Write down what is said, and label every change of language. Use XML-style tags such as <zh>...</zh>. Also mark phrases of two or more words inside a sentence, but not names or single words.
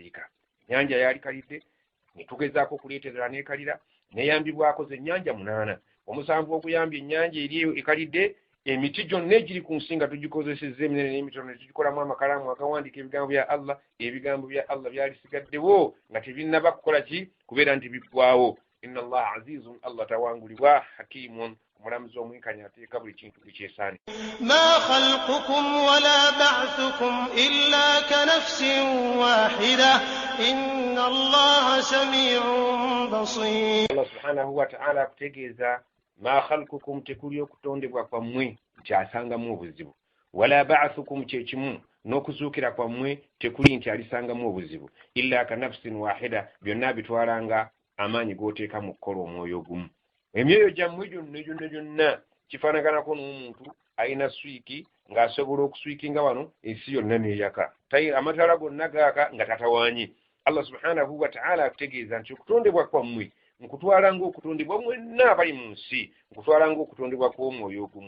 <lg>Ennyanja yali kalidde, ne tugezaako okuleeterera n'ekalira neyambibwako ze ennyanja 8 omusanvu okuyambya ennyanja eri ekalidde emiti gyonna egiri ku nsi nga tugikozesezza eminene n'emitono ne tugikolamu amakalamu agawandiika ebigambo bya Allah byali sigaddewo nga tebinnaba kukola ki kubeera nti biggwawo.</lg> <ar>إن الله عزيز, Allah tawangulibwa, hakimun,</ar> <lg>omulamuzi omwenkanya ateeka buli kintu ekyesaani.</lg> <ar>ما خلقكم ولا بعثكم إلا كنفس واحدة إن الله سميع بصير. الله سبحانه وتعالى</ar> <lg>akutegeeza</lg> <ar>ما خلقكم</ar> <lg>tekuli okutondebwa kwammwe nti asangamu obuzibu,</lg> <ar>ولا بعثكم</ar> <lg>kyekimu n'okuzuukira kwammwe tekuli nti alisangamu obuzibu,</lg> <ar>إلا كنفس واحدة,</ar> <lg>byonna bitwalanga amaanyi g'oteeka mu kukola omwoyo gumu. Emyoyo gyammwe gyonna kifaanaganako n'omuntu alina swiiki ng'asobola okuswiikinga wano ensi yonna n'eyaka, amataala gonna gaaka nga tatawaanye.</lg> <ar>الله سبحانه وتعالى</ar> <lg>akutegeeza nti okutondebwa kwammwe nkutwala ng'okutondebwa mwenna abali mu nsi, nkutwala ng'okutondebwa kw'omwoyo ogumu.</lg>